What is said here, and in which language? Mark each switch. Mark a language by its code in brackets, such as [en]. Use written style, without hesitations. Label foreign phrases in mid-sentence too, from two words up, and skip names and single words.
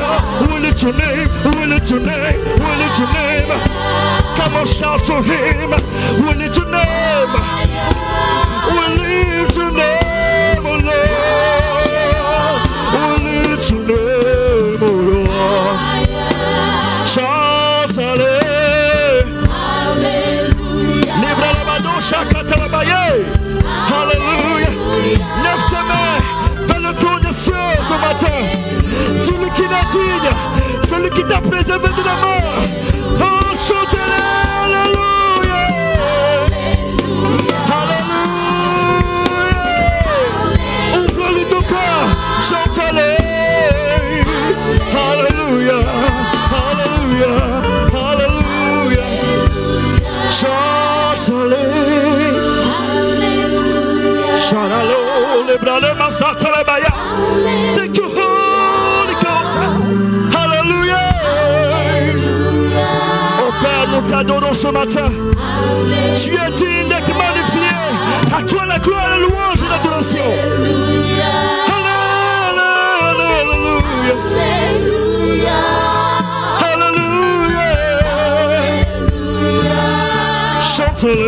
[en] We lift your name, we lift your name, we lift your name. Come on, shout to him. We lift your name. We lift your name, oh Lord. We lift your name, oh Lord. Shout hallelujah. [fr] Lève tes mains vers le tour des cieux ce matin. Celui qui n'a digne, celui qui t'a préservé de la mort. Oh, chantez-le, alléluia. Alléluia. Ouvre-lui ton cœur, chante-le. Alléluia, alléluia, alléluia. Chante-le. Shalalo, lebrale masatale baya. [en] Thank you, Holy Ghost. Hallelujah. [fr] Oh Père, nous t'adorons ce matin. Tu es digne d'être magnifié. À toi la gloire, la louange et l'adoration. [en] Hallelujah. [fr] Hallelujah. Chante-le.